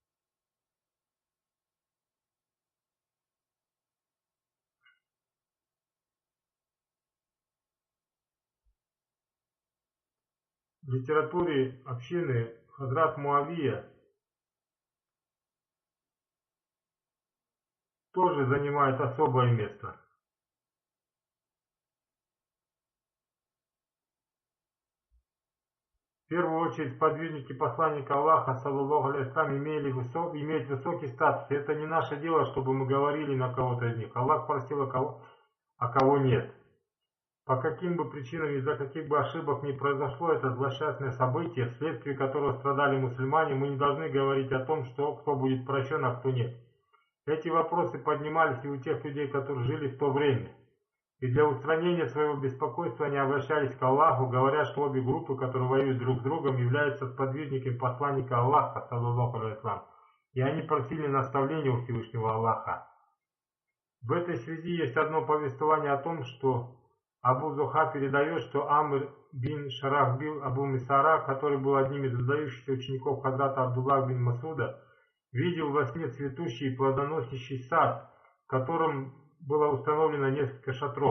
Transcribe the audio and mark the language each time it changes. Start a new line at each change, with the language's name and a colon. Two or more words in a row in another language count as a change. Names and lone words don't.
Russian: В литературе общины Хазрат Муавия тоже занимает особое место. В первую очередь, сподвижники посланника Аллаха,
Arabic: صلى الله عليه وسلم,
Russian: имеют высокий статус. И это не наше дело, чтобы мы говорили на кого-то из них. Аллах просил, а кого нет. По каким бы причинам, из-за каких бы ошибок не произошло это злосчастное событие, вследствие которого страдали мусульмане, мы не должны говорить о том, что кто будет прощен, а кто нет. Эти вопросы поднимались и у тех людей, которые жили в то время. И для устранения своего беспокойства они обращались к Аллаху, говоря, что обе группы, которые воюют друг с другом, являются сподвижниками посланника Аллаха,
Arabic: صلى الله عليه وسلم.
Russian: И они просили наставления у Всевышнего Аллаха. В этой связи есть одно повествование о том, что Абу Зуха передает, что Амр бин Шарахбил Абу Мисара, который был одним из выдающихся учеников Хазрата Абдуллах бин Масуда, видел во сне цветущий и плодоносящий сад, в котором было установлено несколько шатров.